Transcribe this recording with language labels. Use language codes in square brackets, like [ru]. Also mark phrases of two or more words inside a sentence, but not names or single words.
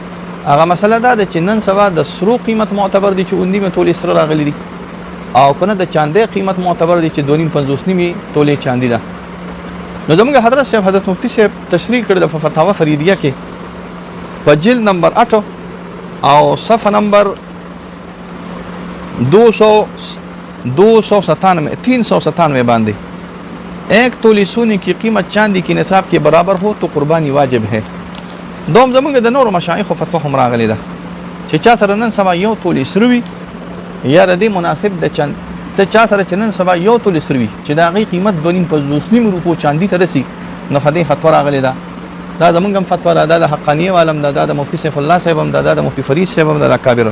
[ps] هغه مسله دا ده چې نن سبا د سرو قیمت معتبر دي چې 19 تولې سره راغلی دي او کنه د چاندې قیمت معتبر دي چې 2.50 تولې چاندي ده. نو زموږ حضرت صاحب حضرت مفتی صاحب تشریح کړی د فتاوا فریدیه کې په جلد نمبر 8 او صفحه نمبر 397 باندې [ur] ایک تولی سونے کی قیمت چاندی کی نصاب کے برابر ہو تو قربانی واجب ہے. [ps] دوم زمونږ د نورو مشایخو فتوا هم راغلی ده چې چا سره نن سبا یو تولی سروي یا د دې مناسب د چند ته چا سره چې نن سبا یو تولی سروي چې د هغې قیمت 2.50 روپو چاندي ته رسي نو په دې فتوا راغلی ده. دا زمونږ هم فتوا ده، دا د حقانیه عالم ده، دا د مفتی سیف الله صاحب هم ده، دا د مفتی فرید صاحب هم ده، د کابر.